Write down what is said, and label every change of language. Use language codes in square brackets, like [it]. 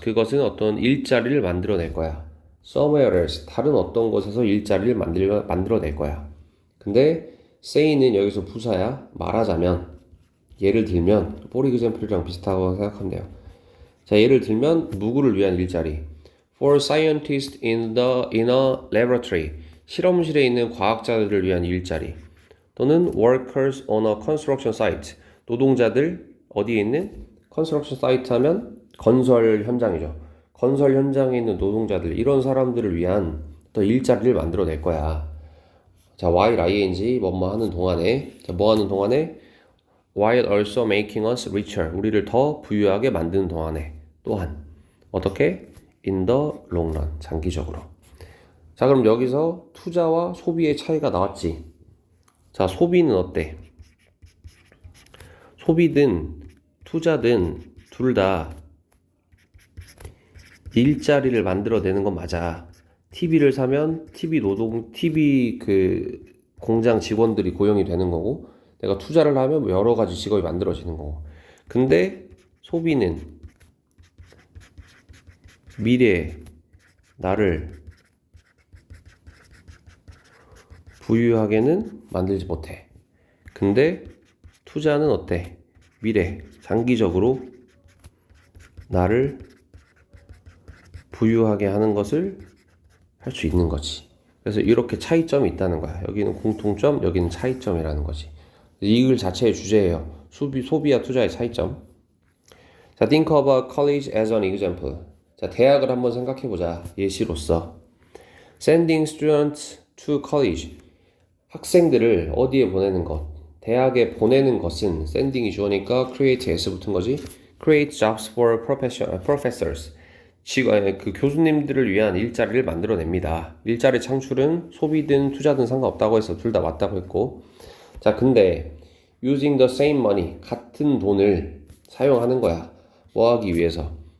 [ko] 그것은 어떤 일자리를 만들어낼 거야. [en] somewhere else. [ko] 다른 어떤 곳에서 일자리를 만들어낼 거야. 근데 say는 여기서 부사야. 말하자면 예를 들면 [en] for example [ko] 랑 비슷하다고 생각하면 돼요. 자, 예를 들면 누구를 위한 일자리? [en] For scientists in a laboratory. [ko] 실험실에 있는 과학자들을 위한 일자리. 또는 [en] workers on a construction site. [ko] 노동자들 어디에 있는? construction site 하면 건설 현장이죠. 건설 현장에 있는 노동자들, 이런 사람들을 위한 또 일자리를 만들어낼 거야. 자, while ing 뭐뭐 하는 동안에, 자, 뭐 하는 동안에? [en] while also making us richer. [ko] 우리를 더 부유하게 만드는 동안에. 또한 어떻게? [en] in the long run. [ko] 장기적으로. 자, 그럼 여기서 투자와 소비의 차이가 나왔지. 자, 소비는 어때? 소비든 투자든 둘 다 일자리를 만들어내는 건 맞아. TV를 사면 TV 그 공장 직원들이 고용이 되는 거고, 내가 투자를 하면 여러 가지 직업이 만들어지는 거고. 근데 소비는 미래에 나를 부유하게는 만들지 못해. 근데 투자는 어때? 미래, 장기적으로 나를 부유하게 하는 것을 할 수 있는 거지. 그래서 이렇게 차이점이 있다는 거야. 여기는 공통점, 여기는 차이점이라는 거지. 이 글 자체의 주제예요. 소비와 투자의 차이점. [en] 자, think of a college as an example. [ko] 자, 대학을 한번 생각해보자. 예시로서. [en] Sending students to college. [ko] 학생들을 어디에 보내는 것. 대학에 보내는 것은 sending이 주어니까 create s 붙은 거지. [en] create jobs for professors. [ko] 그 교수님들을 위한 일자리를 만들어냅니다. 일자리 창출은 소비든 투자든 상관없다고 해서 둘 다 맞다고 했고, 자, 근데 [en] using the same money, [ko] 같은 돈을 사용하는 거야. 뭐 하기 위해서?